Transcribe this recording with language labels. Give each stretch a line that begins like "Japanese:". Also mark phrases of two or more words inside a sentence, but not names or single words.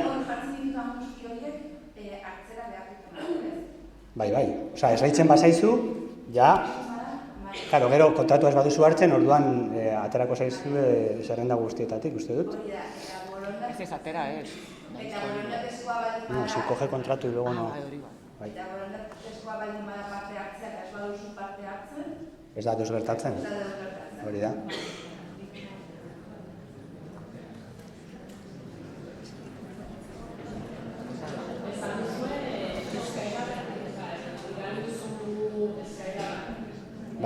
Basque: Jartzen dituan guzti horiek hartzera behar ditu. Bai. Osea, esleitzen bazaizu, ja... Claro, gero kontratu ez baduzu hartzen, orduan aterako zaizu zerrenda guztietatik, uste dut. Hori da, eta borondatezkoa... Ez atera, ez. Eta borondatezkoa baldin bada...
Spanish: No, si coge contrato y luego no...
Basque: Bai. Eta borondatezkoa baldin bada parte hartzea, eta ez baduzu parte hartzen... Ez da deus gertatzen? Ez da deus gertatzen. Hori da. Bai.